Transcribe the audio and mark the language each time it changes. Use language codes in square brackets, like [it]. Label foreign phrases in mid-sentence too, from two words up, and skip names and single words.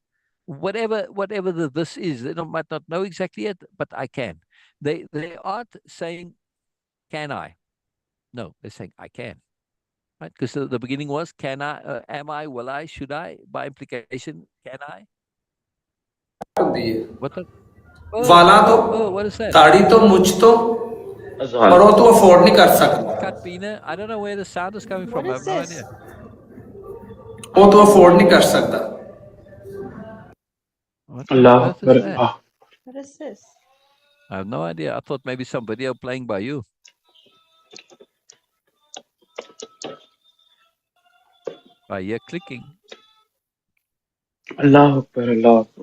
[en] Whatever this is, they might not know exactly yet, but I can. They aren't saying, can I? No, they're saying I can. Right? Because the beginning was, can I, am I, will I, should I? By implication, can I? [pa] ਹੁੰਦੀ ਹੈ [en] What the? [pa] ਵਾਲਾਂ ਤੋਂ [en] Oh, what is that? [pa] ਦਾੜੀ ਤੋਂ ਮੁੱਛ ਤੋਂ ਪਰ ਉਹ ਤੂੰ ਅਫੋਰਡ ਨਹੀਂ ਕਰ ਸਕਦਾ [en] Cut, Bina. I don't know where the sound is coming What from. I is have no this? idea. [pa] ਉਹ ਤੂੰ ਅਫੋਰਡ ਨਹੀਂ ਕਰ ਸਕਦਾ [en] What on earth is that? What is this? I have no idea. I thought maybe some video playing by you. I hear clicking. [ar] الله أكبر، الله أكبر.